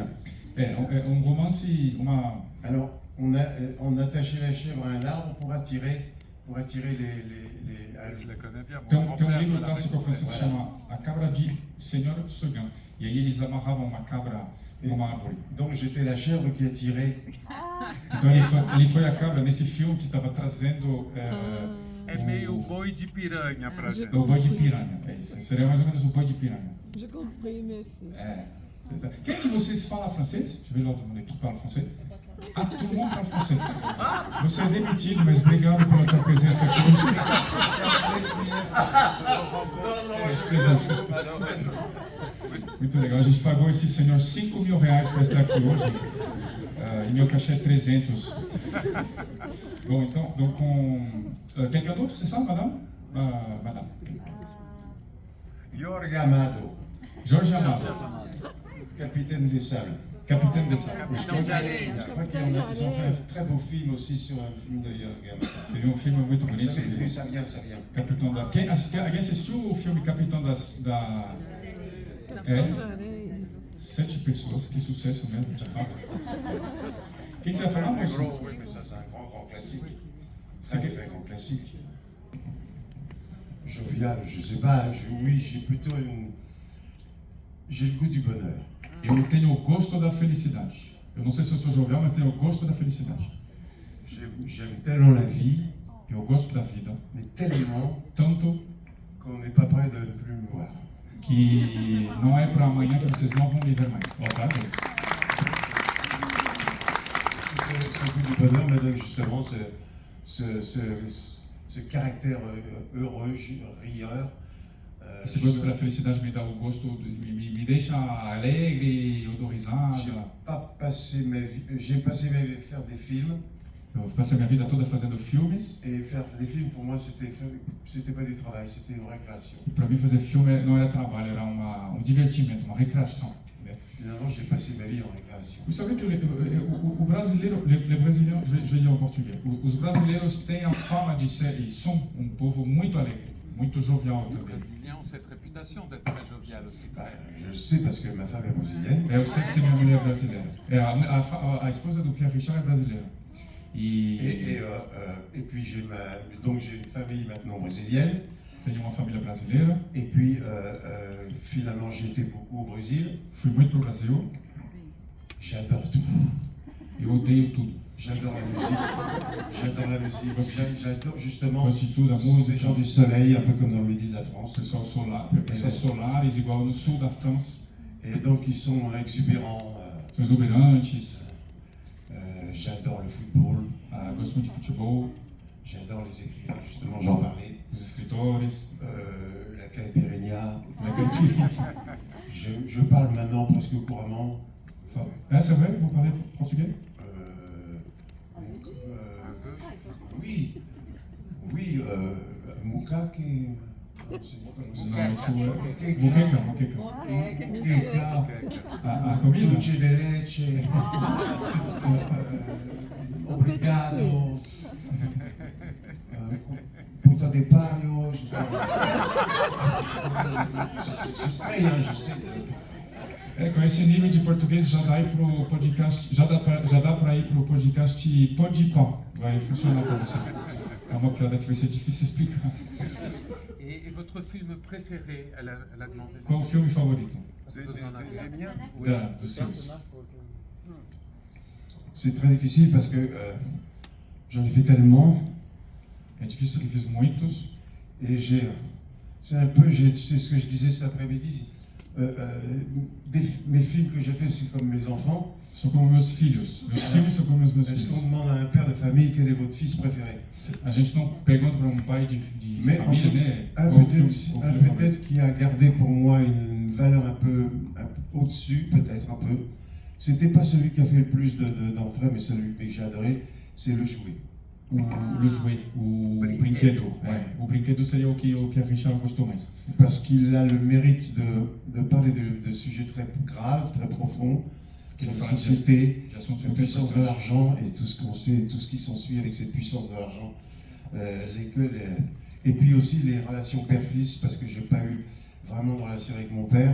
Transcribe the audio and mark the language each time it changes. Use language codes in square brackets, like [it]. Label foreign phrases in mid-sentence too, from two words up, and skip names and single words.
[pt] É romance, [fr] Alors, on attachait la chèvre à un arbre pour attirer Je la connais bien. [pt] Tem [fr] Mon [pt] um [fr] grand-père [pt] livro [fr] me l'a [pt] clássico [fr] raconté. [pt] francês que se chama A Cabra de Senhor Seguin. E aí eles amarravam uma cabra numa árvore. [fr] Donc j'étais la chèvre qui attirait. [pt] Então ele foi a cabra nesse filme que estava trazendo É meio boi de piranha pra gente. o boi de piranha. É isso. Seria mais ou menos o boi de piranha. [fr] J'ai compris, merci. [pt] É. Quem de vocês fala francês? Deixa eu ver lá todo mundo aqui que fala francês. Ah, todo mundo fala francês. Você é demitido, mas obrigado pela tua presença aqui hoje. Muito legal. A gente pagou esse senhor R$5.000 para estar aqui hoje. E meu cachê é 300. Bom, então, [fr] quelqu'un d'autre, c'est ça, madame? Madame. Jorge Amado, Jorge Amado, capitaine des sables. capitaine de salle. Je crois qu'ils ont fait un très beau film aussi sur un film de Jorge Amado. [pt] Teve um filme muito [fr] Vous [pt] bonito. [fr] avez vu, ça vient. [pt] Capitão da... Alguém assistiu o filme Capitão da... É, 7 pessoas, que sucesso mesmo, de fato. Quem você vai falar, moço? [fr] Oui, mais ça c'est un grand classique. C'est C'est un grand classique. Jovial, je sais pas, j'ai plutôt j'ai le goût du bonheur. [pt] Eu tenho o gosto da felicidade. Eu não sei se eu sou jovial, mas tenho o gosto da felicidade. [fr] J'aime tellement la vie, [pt] Eu gosto da vida, [fr] mais tellement [pt] tanto [fr] qu'on n'est pas prêt de ne plus me voir. [pt] que não é para amanhã que vocês não vão me ver mais. Boa tarde. [fr] Ce goût du bonheur me donne justement ce caractère heureux, rieur. [pt] Esse gosto pela felicidade me dá o gosto, me deixa alegre, eu dou risada. [fr] J'ai passé ma vie à faire des films. [pt] Eu passei a minha vida toda fazendo filmes. [fr] Et faire des films pour moi c'était pas du travail, c'était une récréation. [pt] E para mim fazer filme não era trabalho, era um divertimento, uma recreação. Né? [fr] Finalement, j'ai passé ma vie en récréation. Vous savez que [pt] o brasileiro, les brasileiros, [fr] je vais dire en [pt] português, os brasileiros têm a fama de ser e são um povo muito alegre, muito jovial [fr] Les [pt] também. [fr] Brésiliens ont cette réputation d'être très jovial aussi. Bah, je le sais parce que ma femme est brésilienne. [pt] Eu sei que minha mulher é brasileira. A esposa do Pierre Richard é brasileira. [fr] Et puis j'ai une famille maintenant brésilienne. [pt] Tenho uma família brasileira. [fr] Et puis finalement j'ai été beaucoup au Brésil. [pt] Fui muito pro Brasil. [fr] J'adore tout. [pt] Eu odeio tudo. [fr] J'adore la musique. J'adore justement [pt] Gosto de tudo, a [fr] ces [pt] música. [fr] gens du soleil, un peu comme dans le midi de la France. [pt] Pessoas solares, igual no sul da França. [fr] Et donc ils sont exubérants. [pt] São exuberantes. [fr] J'adore le football. [pt] Gosto muito de futebol. [fr] J'adore les écrivains, justement, j'en parlais. [pt] Os escritores. [fr] La caipirinha. La caipirinha. Je parle maintenant presque couramment. C'est vrai, vous parlez portugais? Oui, Mukake. [pt] Não, isso é. Moqueca. Muqueca. A comida? [es] Dulce de leche. [pt] Obrigado. [fr] Depario, c'est feio, hein, je sais. [pt] Com esse nível de português já dá pro podcast, já dá para ir pro podcast Podipó. Vai funcionar para você. É uma piada que vai ser difícil explicar. [fr] Et votre film préféré, elle a demandé. [pt] Qual o filme favorito? Dos seus. [fr] C'est très difficile parce que j'en ai fait tellement. [pt] É difícil porque fiz muitos. [fr] Et c'est un peu, c'est ce que je disais cet après-midi. Mes films que j'ai faits, c'est comme mes enfants. [pt] São como meus filhos. Meus filmes são como meus [fr] Est-ce qu'on [pt] filhos. [fr] demande à un père de famille quel est votre fils préféré? [pt] A gente não pergunta para um pai de [fr] Mais [pt] família, né? [fr] un [pt] Qual o filme favorito. [fr] peut-être qui a gardé pour moi une valeur un peu au-dessus, peut-être un peu. C'était pas celui qui a fait le plus d'entrées, mais celui que j'ai adoré, c'est Le Jouet. Le jouet, [pt] o brinquedo. O brinquedo seria o que a Richard gostou mais. [fr] Parce qu'il a le mérite de parler de sujets très graves, très profonds, sur la société, [pt] De assuntos [fr] la [pt] muito [fr] puissance de [pt] importantes. [fr] l'argent et tout ce qu'on sait, tout ce qui s'ensuit avec cette puissance de l'argent. Et puis aussi les relations père-fils, parce que j'ai pas eu vraiment de relation avec mon père.